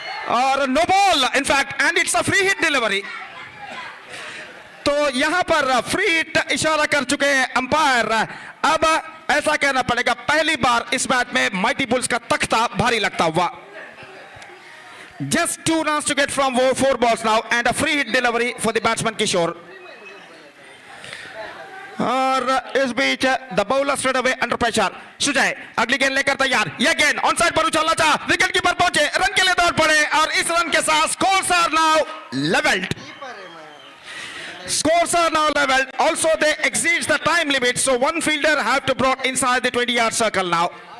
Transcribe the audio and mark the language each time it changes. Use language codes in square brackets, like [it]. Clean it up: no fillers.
[hi] और [en] No ball in fact, and it's a free hit delivery. [hi] तो यहां पर फ्री हिट इशारा कर चुके हैं अंपायर। अब ऐसा कहना पड़ेगा पहली बार इस मैच में माइटी बुल्स का तख्ता भारी लगता हुआ। [en] Just 2 runs to get from 4 balls now, and a free hit delivery for the batsman Kishore. [hi] और इस बीच [en] The bowler straight away under pressure. [hi] Sujay अगली गेंद लेकर तैयार। यह गेंद ऑन साइड पर उछालना चाहा, विकेट कीपर पहुंचे, रन के लिए दौड़ पड़े, और इस रन के साथ [en] Scores are now levelled. Scores are now leveled. Also, they exceeds the time limit, so one fielder have to brought inside the 20-yard circle now.